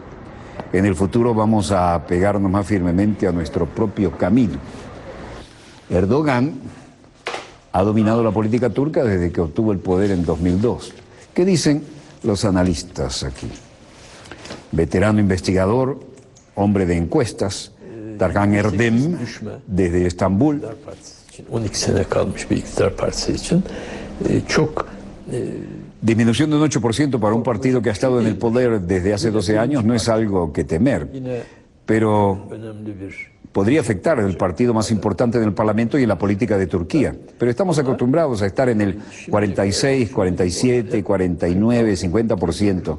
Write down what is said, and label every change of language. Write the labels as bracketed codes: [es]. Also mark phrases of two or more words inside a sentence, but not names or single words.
[es] En el futuro vamos a pegarnos más firmemente a nuestro propio camino. Erdogan ha dominado la política turca desde que obtuvo el poder en 2002. ¿Qué dicen los analistas aquí? Veterano investigador, hombre de encuestas, Tarkan Erdem, desde Estambul. [tr] 12 sene kalmış bir iktidar partisi için çok [es] disminución de un 8% para un partido que ha estado en el poder desde hace 12 años no es algo que temer, pero podría afectar al partido más importante del Parlamento y en la política de Turquía. Pero estamos acostumbrados a estar en el 46, 47, 49, 50%.